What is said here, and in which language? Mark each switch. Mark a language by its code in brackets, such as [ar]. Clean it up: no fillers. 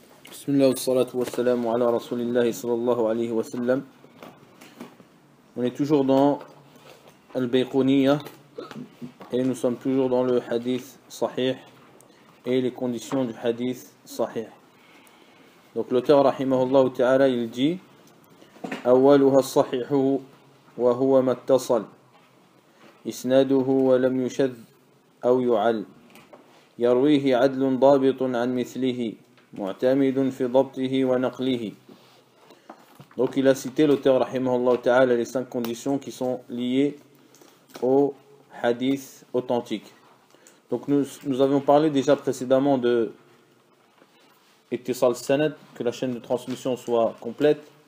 [ar] بسم الله والصلاة والسلام على رسول الله صلى الله عليه وسلم. [fr] On est toujours dans Al-Bayquniya et nous sommes toujours dans le hadith sahih et les conditions du hadith sahih. Donc l'auteur rahimahullah ta'ala il dit [ar] أولها الصحيح وهو ما اتصل إسناده ولم يشذ أو يعل يرويه عدل ضابط عن مثله معتمد في ضبطه ونقله. [fr] Donc il a cité l'auteur rahimahullah ta'ala les cinq conditions qui sont liées au hadith authentique. Donc nous avions parlé déjà précédemment de ittisal sanad, que la chaîne de transmission soit complète.